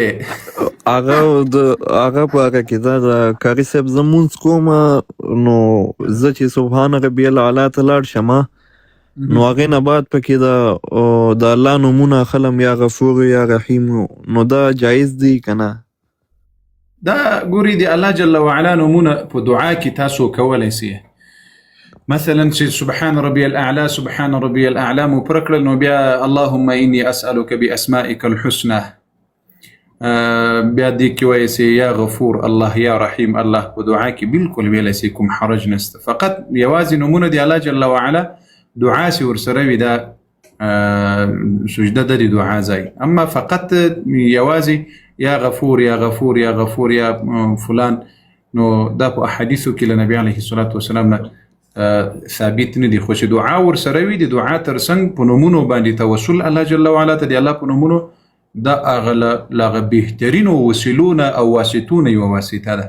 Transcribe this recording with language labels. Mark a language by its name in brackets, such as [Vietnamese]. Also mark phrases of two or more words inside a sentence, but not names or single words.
[Pashto] هغه په هغه کې دا د قاري صاحب زه مونځ کوم نو زه چې [Arabic] سبحان ربي الاعلی [Pashto] ته لاړ شم نو هغې نه بعد پکې د الله نومونه اخلم [Arabic] یا غفور یا رحیم [Pashto] نو دا جایز دی که نه دا ګوري د الله [Arabic] جل وعلا [Pashto] نومونه په دعا کې تاسو کولی سئ مثلا چې [Arabic] سبحان ربي الاعلى سبحان ربي الاعلى [Pashto] مو پر کړل نو بیا [Arabic] اللهم اني اسالك باسمائك الحسنى [Pashto] بیا دې کې وایي سي [Arabic] یا غفور الله یا رحیم الله [Pashto] په دعا کې بالکل ویلی سي کوم حرج نشته فقط یوازې نومونه د الله [Arabic] جل وعلا [Pashto] دعا سي ورسره وي دا سجده د دعا ځای اما فقط یوازې [Arabic] یا غفور یا غفور یا غفور یا فلان [Pashto] نو دا په احادیثو کې له نبي [Arabic] علیه الصلاة والسلام [Pashto] نه ثابت نه دي خو چې دعا ورسره وي د دعا ترڅنګ په نومونو باندې توسل الله [Arabic] جل وعلا [Pashto] ته د الله په نومونو دا هغه بهترینو وسیلو نه او واسطو نه یوه واسطه ده